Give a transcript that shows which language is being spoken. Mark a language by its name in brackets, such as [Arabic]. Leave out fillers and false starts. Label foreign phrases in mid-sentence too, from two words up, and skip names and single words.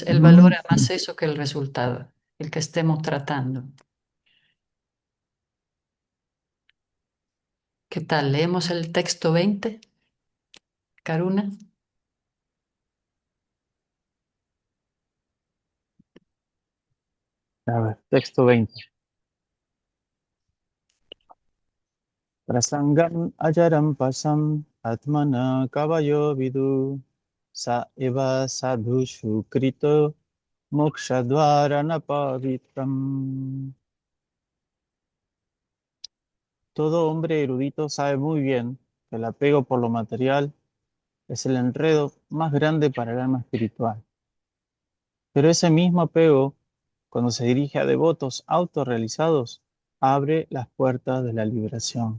[Spanish] Él valora más eso que el resultado, el que estemos tratando. ¿Qué tal? ¿Leemos el texto 20, Karuna? A ver, texto 20. [Sanskrit] प्रसङ्गम् अजरम् पाशम् आत्मना कवयो विदु स एव साधुषु कृतो मोक्षद्वार नपवित्रम्. [Spanish] Todo hombre erudito sabe muy bien que el apego por lo material es el enredo más grande para el alma espiritual. Pero ese mismo apego, cuando se dirige a devotos autorrealizados, abre las puertas de la liberación.